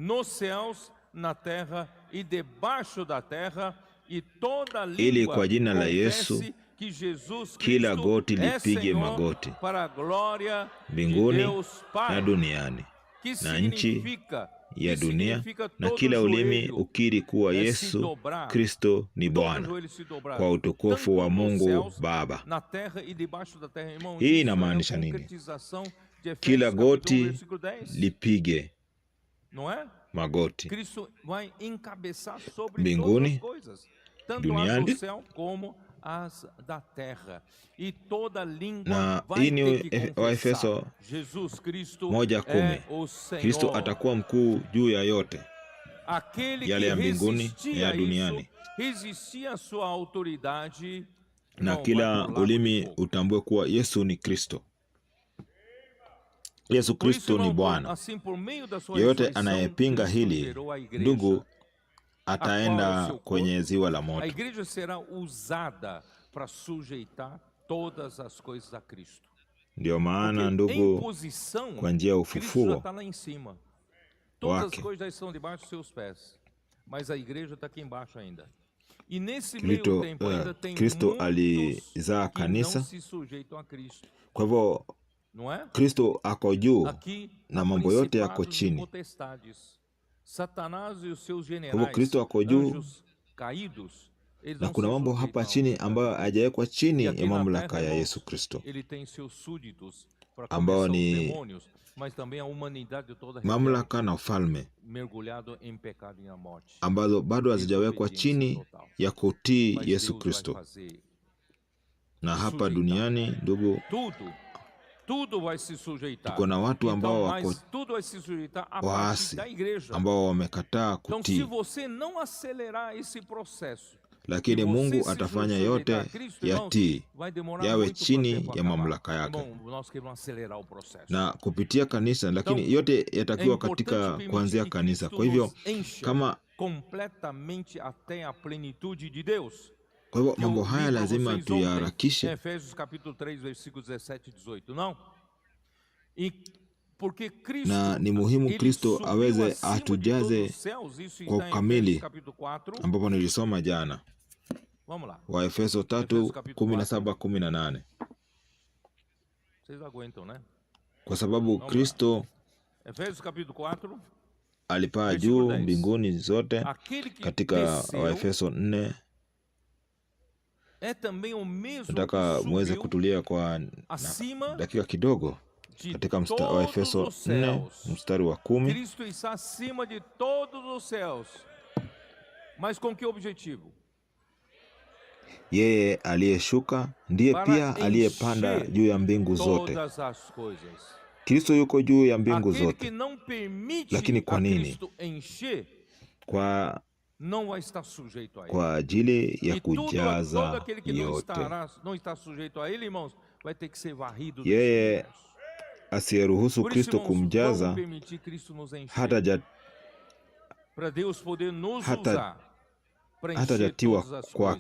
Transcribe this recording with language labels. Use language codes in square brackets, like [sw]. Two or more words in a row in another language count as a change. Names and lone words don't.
[sw] ili kwa jina la Yesu kila goti lipige magoti, mbinguni na duniani na nchi ya dunia, na kila ulimi ukiri kuwa Yesu Kristo ni Bwana, kwa utukufu wa Mungu Baba. Hii inamaanisha nini? Kila goti lipige magoti mbinguni, duniani [pt] as da terra, e toda língua [sw] Na [pt] vai [sw] hii ni [pt] ter que [sw] Waefeso [pt] confessar Jesus Cristo [sw] 1:10. [pt] é o [sw] Kristo [pt] Senhor. [sw] atakuwa mkuu juu ya yote, [pt] Aquele [sw] yale [pt] que [sw] ya mbinguni na [pt] resistia [sw] ya [pt] a isso, [sw] duniani, [pt] resistia a sua autoridade, [sw] na [pt] não vai [sw] kila [pt] por lago de [sw] ulimi [pt] fogo. [sw] utambue kuwa Yesu ni Kristo. Yesu [pt] Por isso, [sw] Kristo ni [pt] irmão, [sw] Bwana. [pt] assim por meio da sua [sw] Yeyote [pt] ressurreição, [sw] anayepinga [pt] Cristo [sw] hili, [pt] gerou a igreja. [sw] ndugu, [pt] a qual é o [sw] ataenda [pt] seu [sw] kwenye [pt] corpo. [sw] ziwa la [pt] A [sw] moto. [pt] igreja será usada para sujeitar todas as coisas a Cristo. [sw] Ndio maana, [pt] Porque em [sw] ndugu, [pt] posição, [sw] kwa njia ya [pt] Cristo já [sw] ufufuo [pt] está lá em cima. Todas as [sw] wake, [pt] coisas já estão debaixo dos seus pés. Mas a igreja está aqui embaixo ainda. E nesse meio tempo ainda tem [sw] Kristo [pt] muitos [sw] alizaa [pt] que não [sw] kanisa. [pt] se sujeitam a Cristo. [sw] Kwa hivyo [pt] Não é? [sw] Kristo ako juu [pt] Aqui [sw] na [pt] há [sw] mambo yote yako [pt] principados e [sw] chini. [pt] potestades. Satanás e os seus [sw] Kwa hivyo [pt] generais, [sw] Kristo ako juu [pt] anjos caídos, eles [sw] na [pt] não [sw] kuna [pt] se [sw] mambo [pt] sujeitam [sw] hapa [pt] ao [sw] chini [pt] Senhor. [sw] ambayo hajawekwa chini [pt] E [sw] ya [pt] aqui na [sw] mamlaka [pt] terra, [sw] ya [pt] irmãos, [sw] Yesu Kristo, [pt] ele tem seus súditos para [sw] ambao [pt] começar os [sw] ni [pt] demônios, mas também a humanidade toda rebelde, [sw] mamlaka na ufalme [pt] mergulhado em pecado e na morte. [sw] ambazo bado hazijawekwa chini [pt] Total. [sw] ya kutii [pt] Mas [sw] Yesu [pt] Deus vai [sw] Kristo. [pt] fazer [sw] Na hapa [pt] sujeitar. [sw] duniani, ndugu, [pt] tudo vai se sujeitar. [sw] tuko na watu ambao [pt] Então, [sw] wako [pt] mas tudo vai se sujeitar a partir [sw] waasi [pt] da igreja. [sw] ambao wamekataa [pt] Então, se [sw] kutii, [pt] você não acelerar esse processo, [sw] lakini [pt] e você [sw] Mungu [pt] se [sw] atafanya [pt] sujeitar [sw] yote [pt] a Cristo, irmãos, [sw] yatii, [pt] vai demorar [sw] yawe [pt] muito para [sw] chini [pt] tempo [sw] ya [pt] acabar. [sw] mamlaka yake [pt] Irmão, nós queremos acelerar o processo. [sw] na kupitia kanisa, lakini [pt] Então, [sw] yote [pt] é [sw] yatakiwa [pt] importante [sw] katika [pt] permitir [sw] kuanzia [pt] que [sw] kanisa. [pt] Cristo [sw] Kwa hivyo [pt] nos encha [sw] kama [pt] completamente até a plenitude de Deus. [sw] kwa hivyo [pt] Que eu [sw] mambo [pt] li [sw] haya [pt] para [sw] lazima [pt] vocês ontem, [sw] tuyaharakishe, [pt] em Efésios capítulo 3, versículos 17 e 18, não? E porque Cristo, [sw] na ni muhimu [pt] ele [sw] Kristo [pt] subiu [sw] aweze [pt] acima de todos [sw] atujaze [pt] os céus, isso [sw] kwa [pt] está em [sw] ukamili, [pt] Efésios capítulo 4. [sw] ambapo nilisoma jana, [pt] Vamos lá. [sw] Waefeso [pt] Efésios 3:17-18, Vocês aguentam, né? [sw] kwa sababu Kristo [pt] Efésios capítulo 4, [sw] alipaa [pt] versículo [sw] juu [pt] 10. [sw] mbinguni zote. [pt] Aquele que [sw] Katika [pt] desceu [sw] Waefeso 4, [pt] é também o mesmo [sw] nataka [pt] que [sw] muweze [pt] subiu [sw] kutulia kwa [pt] acima [sw] dakika kidogo. [pt] de [sw] Katika [pt] todos [sw] Waefeso [pt] os [sw] 4 [pt] céus. [sw] mstari wa 10, [pt] Cristo está acima de todos os céus. Mas com que objetivo? [sw] yeye aliyeshuka ndiye [pt] Para [sw] pia aliyepanda [pt] encher [sw] juu ya mbingu zote. [pt] todas as coisas. [sw] Kristo yuko juu ya mbingu [pt] Aquele [sw] zote, [pt] que não permite [sw] lakini kwa [pt] a [sw] nini? [pt] Cristo encher, [sw] Kwa [pt] não vai estar sujeito a ele. [sw] kwa ajili ya [pt] E todo [sw] kujaza [pt] aquele que não [sw] yote. [pt] está sujeito a ele, irmãos, vai ter que ser varrido do [sw] Yeye [pt] universo. [sw] asiyeruhusu [pt] Por isso, [sw] Kristo [pt] irmãos, [sw] kumjaza [pt] vamos permitir Cristo nos encher. Para Deus poder nos usar para encher [sw] hatajatiwa [pt] todas as [sw] kwake.